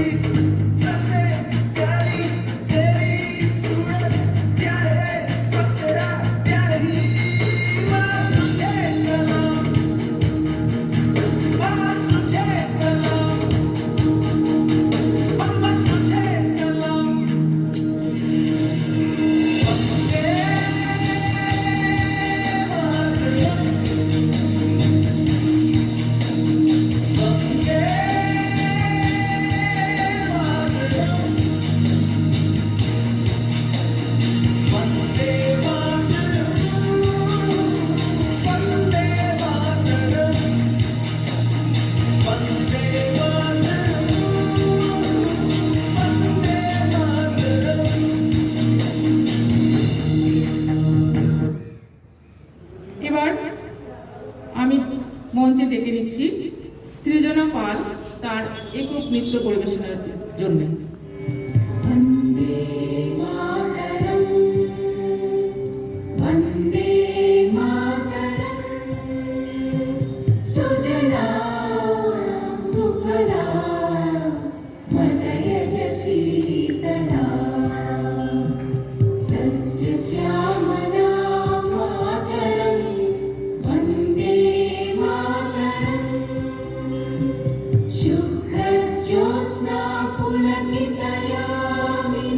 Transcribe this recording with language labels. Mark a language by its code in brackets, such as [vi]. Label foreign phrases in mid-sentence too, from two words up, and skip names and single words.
[hi] सबसे प्यारी तेरी सूरत, प्यार है बस तेरा प्यार ही। माँ तुझे सलाम, माँ तुझे सलाम, अम्मा तुझे सलाम। वंदे मातरम, वंदे मातरम, वंदे मातरम, वंदे मातरम, वंदे मातरम, वंदे मातरम। [bn] এবার আমি মঞ্চে ডেকে নিচ্ছি সৃজনা পাল তার একক নৃত্য পরিবেশনের জন্য। [sa] वन्दे मातरम् वन्दे मातरम् सुजला सुफला मलयज शीतला सस्यश्यामला मातरम् वन्दे मातरम् शुभ्रज्योत्स्ना पुलकितयामिनी